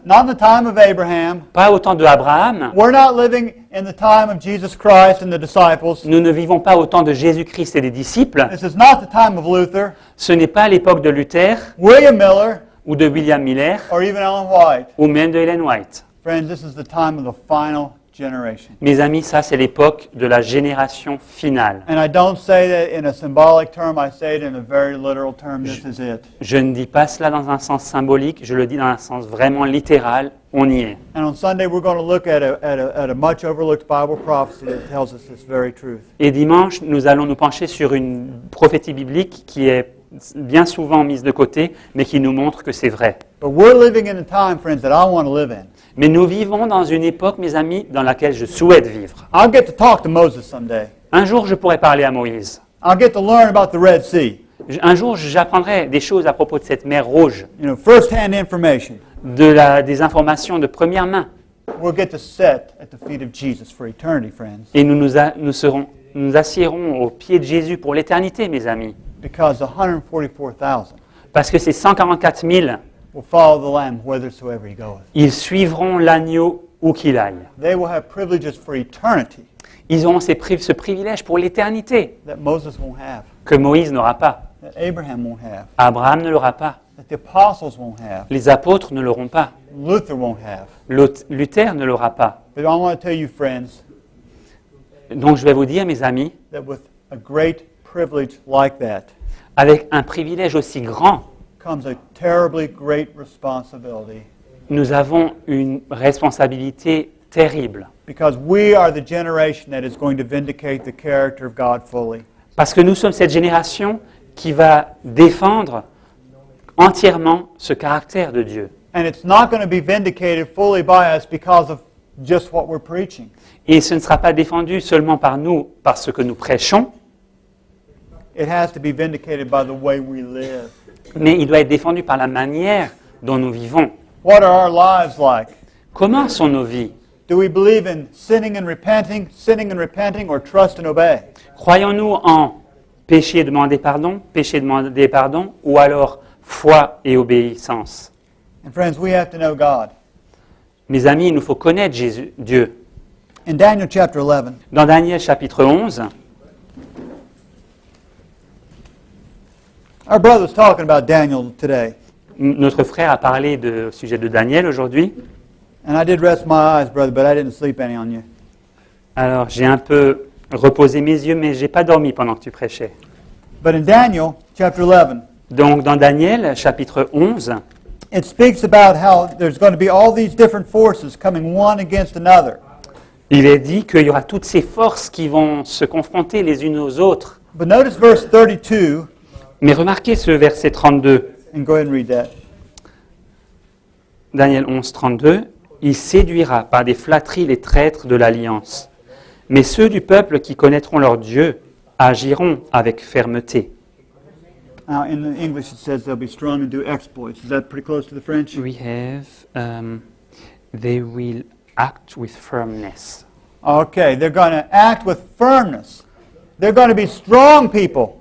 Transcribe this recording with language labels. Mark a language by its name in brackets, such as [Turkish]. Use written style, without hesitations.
[English] Not in the time of Abraham. [French] pas au temps de Abraham, [English] We're not living in the time of Jesus Christ and the disciples. [French] nous ne vivons pas au temps de Jésus-Christ et des disciples, [English] This is not the time of Luther, [French] ce n'est pas l'époque de Luther [English] William Miller, [French] ou de William Miller [English] or even Ellen White. [French] ou même de Ellen White. [English] Friends, this is the time of the final generation. [French] Mes amis, ça c'est l'époque de la génération finale. [English] And I don't say that in a symbolic term, I say it in a very literal term. This is it. [French] Je ne dis pas cela dans un sens symbolique, je le dis dans un sens vraiment littéral, on y est. [English] And on Sunday, we're going to look at a much overlooked Bible prophecy that tells us this very truth. [French] Et dimanche, nous allons nous pencher sur une prophétie biblique qui est bien souvent mise de côté, mais qui nous montre que c'est vrai. [English] But we're living in a time, friends, that I want to live in. [French] Mais nous vivons dans une époque, mes amis, dans laquelle je souhaite vivre. [English] I'll get to talk to Moses someday. [French] Un jour, je pourrai parler à Moïse. [English] I'll get to learn about the Red Sea. [French] Un jour, j'apprendrai des choses à propos de cette mer rouge, [English] You know, first-hand information. [French] des informations de première main. [English] We'll get to sit at the feet of Jesus for eternity, friends. [French] Et nous assiérons aux pieds de Jésus pour l'éternité, mes amis. [English] Because the 144,000 [French] Parce que ces 144 000, [English] will follow the Lamb whithersoever he goeth. [French] ils suivront l'agneau où qu'il aille. [English] They will have privileges for eternity [French] Ils auront ce privilège pour l'éternité [English] that Moses won't have, [French] que Moïse n'aura pas, [English] that Abraham won't have, [French] Abraham ne l'aura pas, [English] that the apostles won't have, [French] les apôtres ne l'auront pas, [English] Luther won't have. [French] Luther ne l'aura pas. [English] But I want to tell you, friends, [French] Donc je vais vous dire, mes amis, [English] that with a great privilege like that [French] avec un privilège aussi grand, [English] comes a terribly great responsibility. [French] nous avons une responsabilité terrible. [English] Because we are the generation that is going to vindicate the character of God fully. [French] Parce que nous sommes cette génération qui va défendre entièrement ce caractère de Dieu. [English] And it's not going to be vindicated fully by us because of just what we're preaching. [French] Et ce ne sera pas défendu seulement par nous, par ce que nous prêchons, [English] It has to be vindicated by the way we live. [French] mais il doit être défendu par la manière dont nous vivons. [English] What are our lives like? [French] Comment sont nos vies? [English] Do we believe in sinning and repenting, or trust and obey? [French] Croyons-nous en péché, demander pardon, ou alors foi et obéissance? [English] And friends, we have to know God. [French] Mes amis, il nous faut connaître Dieu. [English] In Daniel chapter 11, [French] Dans Daniel chapitre 11, [English] our brother was talking about Daniel today. [French] notre frère a parlé au sujet de Daniel aujourd'hui. [English] And I did rest my eyes, brother, but I didn't sleep any on you. [French] Alors, j'ai un peu reposé mes yeux, mais j'ai pas dormi pendant que tu prêchais. [English] But in Daniel chapter 11, [French] Donc, dans Daniel chapitre 11, [English] it speaks about how there's going to be all these different forces coming one against another. [French] il est dit qu'il y aura toutes ces forces qui vont se confronter les unes aux autres. [English] But notice verse 32, [French] Mais remarquez ce verset 32, [English] and go ahead and read that. Daniel 11, 32. [French] « Il séduira par des flatteries les traîtres de l'alliance, mais ceux du peuple qui connaîtront leur Dieu agiront avec fermeté. » [English] Now, in the English, it says they'll be strong and do exploits. Is that pretty close to the French? We have, they will act with firmness. Okay, they're going to act with firmness. They're going to be strong people.